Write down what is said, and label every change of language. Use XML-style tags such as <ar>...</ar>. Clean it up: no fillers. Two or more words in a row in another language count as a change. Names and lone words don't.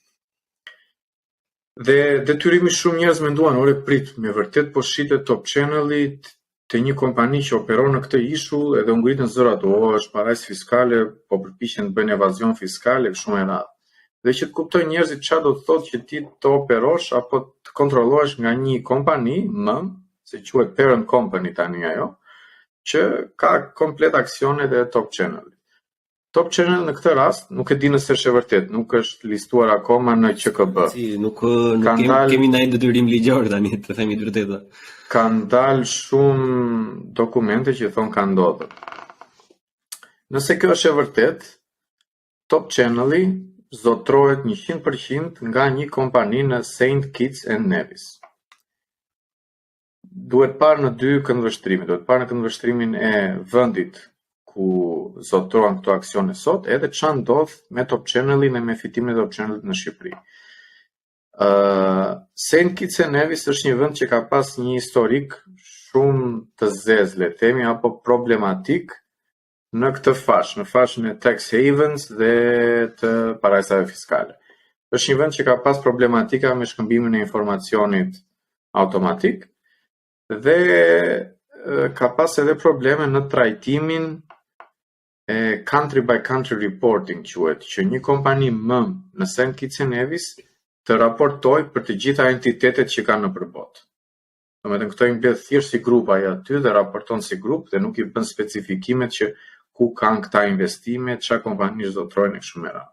<sq>Dhe detyrimisht shumë njerëz menduan, ore prit, me vërtet po shitet Top Channel-i të një kompani që operon në këtë ishull edhe u ngritën zërat, është parajsë fiskale, po përpiqen të bëjnë evazion fiskale, kështu me radhë. Dhe që të kuptojnë njerëzit çfarë do të thotë që ti të operosh apo të kontrollohesh nga një kompani, se quhet</sq> <en>parent company</en> <sq>tani ajo, që ka komplet aksionet e Top Channel. Top Channel në këtë rast nuk e di nëse është e vërtet, nuk është listuar akoma në QKB. Nuk kemi ndaj detyrim ligjor tani, të themi të vërtetën. Kanë dalë shumë dokumente që thonë ka ndodhur. Nëse kjo është e vërtet, Top Channel-i zotrohet 100% nga një kompani në St. Kitts and Nevis. Duhet parë në dy këndvështrime. Duhet parë në këndvështrimin e vendit ku zotrohen këto aksione sot, edhe çfarë ndodh me Top Channel-in e me fitimin e Top Channel-it në Shqipëri. St. Kitts and Nevis është një vend që ka pas një historik shumë të zezë, le themi, apo problematik në këtë fashë, në fashën e</sq> <en>tax havens</en> <sq>dhe të parajsave fiskale. Është një vend që ka pas problematika me shkëmbimin e informacionit automatik dhe ka pas edhe probleme në trajtimin e</sq> <en>country by country reporting,</en> <sq>quhet, që një kompani në St. Kitts and Nevis të raportoj për të gjitha entitetet që kanë në përbot. Domethënë këto i mbledh thjesht si grup ai aty dhe raporton si grup dhe nuk i bën specifikimet që ku kanë këta investime, çfarë kompani zotrojnë e kështu me radhë.</sq>